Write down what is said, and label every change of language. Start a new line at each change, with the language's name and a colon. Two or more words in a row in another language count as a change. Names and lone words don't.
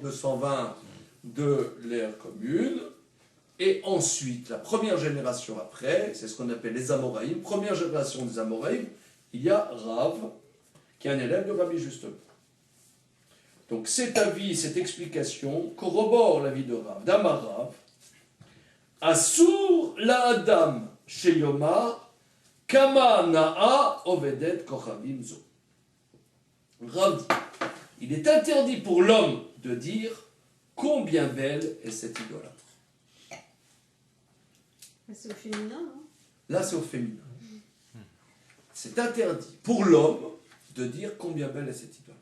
French: 220 de l'ère commune. Et ensuite, la première génération après, c'est ce qu'on appelle les Amoraïm, première génération des Amoraïm, il y a Rav, qui est un élève de Rabbi justement. Donc cet avis, cette explication corrobore l'avis de Rav, d'
Hebrew: אמר רב אסור לאדם שיאמר כמה נאה עובדת כוכבים זו.
French: Rav dit, il est interdit pour l'homme de dire combien belle est cette idolâtre. C'est au féminin, non? Là, c'est au féminin. C'est interdit pour l'homme de dire combien belle est cette idolâtre.